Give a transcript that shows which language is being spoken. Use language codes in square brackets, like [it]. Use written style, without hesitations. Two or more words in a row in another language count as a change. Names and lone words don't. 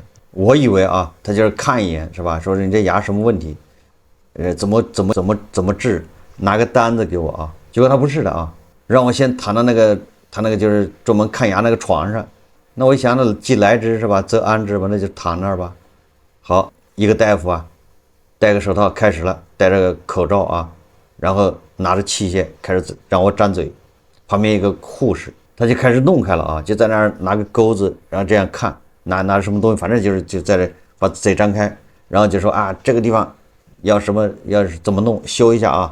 [zh] 我以為啊，他就是看一眼是吧？說你這牙什麼問題，怎麼治，拿個單子給我啊。結果他不是的啊，讓我先躺到他那個就是專門看牙那個床上。那我一想呢，既來之是吧，則安之吧，那就躺那兒吧。好，一個大夫啊，戴個手套開始了，戴着個口罩啊，然後拿着器械開始讓我沾嘴。旁邊一個護士，他就開始弄開了啊，就在那兒拿個鈎子，然後這樣看，拿着什麼東西，反正就在這把嘴張開，然後就說啊，這個地方要什麼，要是怎麼弄，修一下啊。